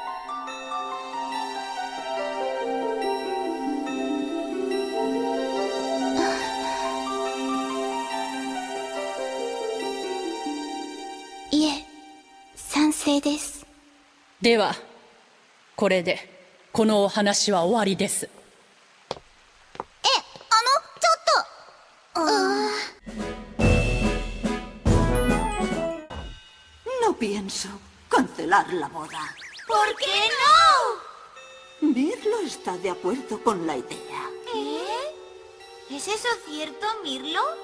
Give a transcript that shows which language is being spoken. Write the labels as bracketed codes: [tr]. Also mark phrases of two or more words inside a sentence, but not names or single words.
[ja] いえ、賛成です。ではこれでこのお話は終わりです。ちょっと。 [es] No pienso cancelar la boda. ¿Por qué no? Mirlo está de acuerdo con la idea. ¿Es eso cierto, Mirlo?